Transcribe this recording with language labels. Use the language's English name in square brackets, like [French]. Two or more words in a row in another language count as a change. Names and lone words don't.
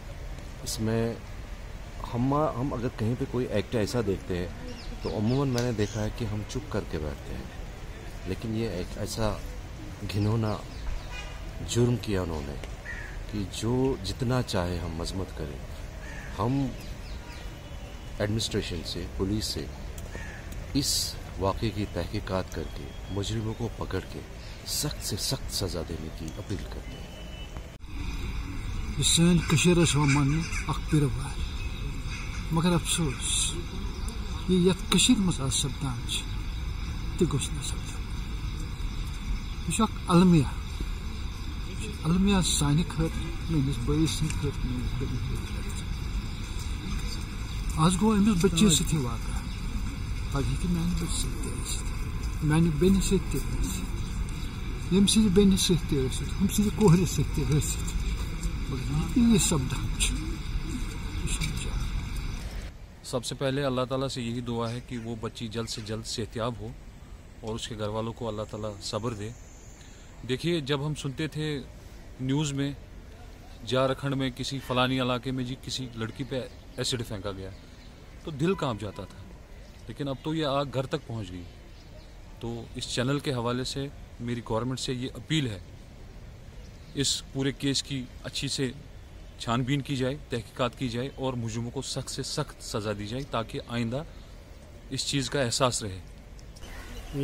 [Urdu] اس میں ہم اگر کہیں پہ کوئی ایکٹ ایسا دیکھتے ہیں تو عموماً میں نے دیکھا ہے کہ ہم چپ کر کے بیٹھتے ہیں، لیکن یہ ایک ایسا گھنونا جرم کیا انہوں نے کہ جو جتنا چاہے ہم مذمت کریں، ہم ایڈمنسٹریشن سے، پولیس سے اس واقعے کی تحقیقات کر کے مجرموں کو پکڑ کے سخت سے سخت سزا دینے کی اپیل کرتے ہیں۔ [Kashmiri] سن کشیر من اخ پیروار، مگر افسوس یہ یت کشیر مز آج سپدان تہ گوش نہ سپدن۔ یہ المیہ المیہ سانہ خاطر، میس بٲیس سند خاطر، میٲنِس بٔڈِس خٲطرٕ۔ آز گوٚو أمِس بٔچی سۭتی واقعہ، پگہہ ہیٚکہِ میانہِ بٔچہِ سۭتۍ تہِ ٲسِتھ، میانہِ بیٚنہِ سۭتۍ تہِ ٲسِتھ، ییٚمہِ سٕنزِ بیٚنہِ سۭتۍ تہِ ٲسِتھ، ہُمہِ سٕنزِ کورِ سۭتۍ تہِ ٲسِتھ۔ [Urdu] سب سے پہلے اللہ تعالیٰ سے یہی دعا ہے کہ وہ بچی جلد سے جلد صحتیاب ہو اور اس کے گھر والوں کو اللہ تعالیٰ صبر دے۔ دیکھیے جب ہم سنتے تھے نیوز میں جھارکھنڈ میں کسی فلانی علاقے میں کسی لڑکی پہ ایسڈ پھینکا گیا تو دل کانپ جاتا تھا، لیکن اب تو یہ آگ گھر تک پہنچ گئی. تو اس چینل کے حوالے سے میری گورنمنٹ سے یہ اپیل ہے، اس پورے کیس کی اچھی سے چھان بین کی جائے، تحقیقات کی جائے اور مجرموں کو سخت سے سخت سزا دی جائے تاکہ آئندہ اس چیز کا احساس رہے.